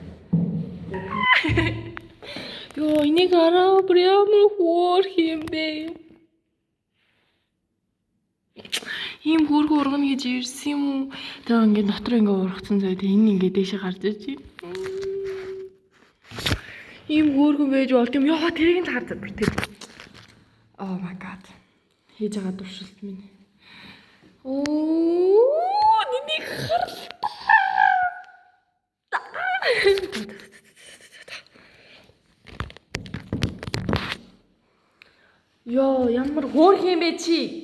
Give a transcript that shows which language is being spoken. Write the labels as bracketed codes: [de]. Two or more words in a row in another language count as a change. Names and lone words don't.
[mn] Йоо, энийг араа прямо хөөх юм бэ. Ийм хөөрхөн ургана гэж ирсэн юм уу? Тэгээ ингээд дотор ингээд ургацсан зөө тэгээ энэ ингээд дэшээ гарч ирж байна. Ийм хөөрхөн байж болт юм. Яа, тэрийг л харж бүр тэр. [en] Oh my god. [mn] Хийж байгаа туршилт минь. Оо, энийг харлаа. Йоо, ямар хөөрх юм бэ чи?